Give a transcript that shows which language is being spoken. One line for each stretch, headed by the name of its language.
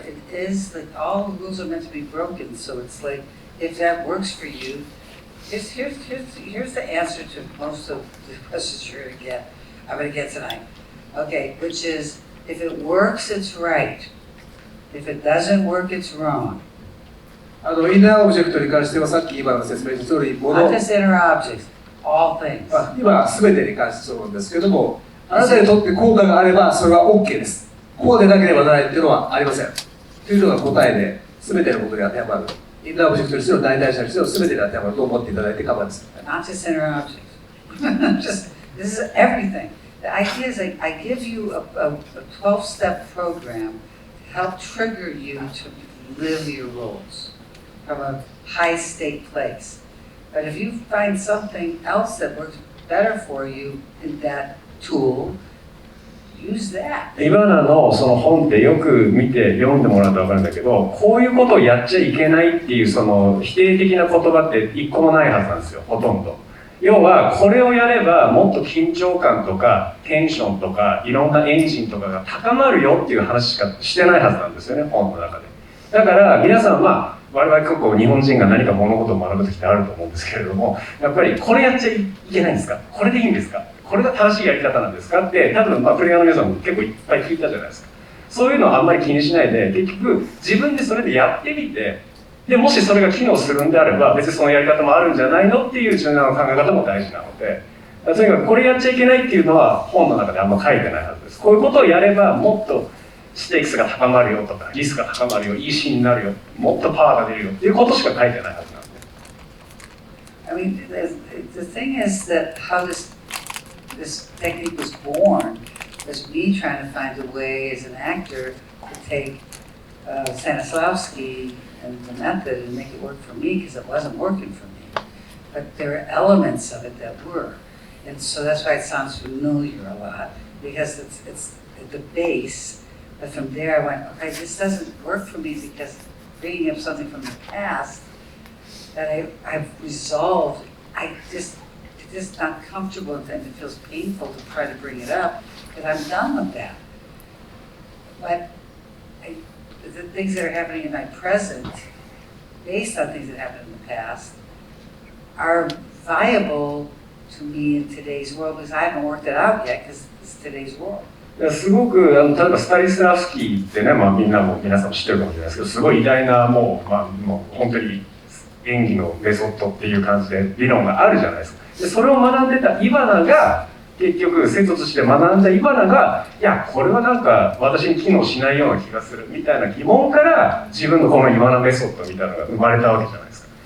English: It is like all the rules are meant to be broken. So it's like, if that works for you, here's the answer to most of the questions you're going to get. I'm going to get tonight. Okay, which is, if it works, it's right. If it doesn't work, it's wrong.
Japanese: インナーオブジェクトに関してはさっき今の説明した通り、
English: Not just inner objects, all things.
Japanese: 今すべてに関してそうなんですけれども、あなたにとって効果があればそれは OK です。こうでなければならないというのはありません。というのが答えで、すべてのことに当てはまる。インナーオブジェクトにしろ、代替者にしろ、すべてに当てはまると思っていただいて構わないです。
English: Not just inner objects. This is everything. The idea is I give you a 12-step program to help trigger you to live your roles from a high-state place. But if you find something else that works better for you in that tool, use that.
Japanese: イバナのその本ってよく見て読んでもらうと分かるんだけど、こういうことをやっちゃいけないっていうその否定的な言葉って一個もないはずなんですよ、ほとんど。要はこれをやればもっと緊張感とかテンションとかいろんなエンジンとかが高まるよっていう話しかしてないはずなんですよね、本の中で。だから皆さんは我々結構日本人が何か物事を学ぶ時ってあると思うんですけれども、やっぱりこれやっちゃいけないんですか、これでいいんですか、これが正しいやり方なんですかって多分プレイヤーの皆さんも結構いっぱい聞いたじゃないですか。そういうのはあんまり気にしないで、結局自分でそれでやってみて、でもしそれが機能するんであれば別にそのやり方もあるんじゃないのっていう柔軟な考え方も大事なので、とにかくこれやっちゃいけないっていうのは本の中であんま書いてないはずです。こういうことをやればもっとステークスが高まるよとか、リスクが高まるよ、いいシーンになるよ、もっとパワーが出るよっていうことしか書いてないはずなんで。
English: I mean, the thing is that how this technique was born was me trying to find a way as an actor to take Stanislavski and the method and make it work for me because it wasn't working for me. But there are elements of it that were. And so that's why it sounds familiar a lot, because it's at the base. But from there I went, okay, this doesn't work for me because bringing up something from the past that I've resolved, it's just not comfortable and it feels painful to try to bring it up because I'm done with that. But the things that are happening in my present, based on things that happened in the past, are viable to me in today's world because I haven't worked it out yet because it's today's world.
Japanese: すごく例えばスタニスラフスキーってね、皆さん知ってるかもしれないですけど、すごい偉大なもう本当に演技のメソッドっていう感じで理論があるじゃないですか。でそれを学んでたイバナが結局生徒として学んだイバナが、いやこれはなんか私に機能しないような気がするみたいな疑問から自分のこのイバナメソッドみたいなのが生まれたわけじゃないですか。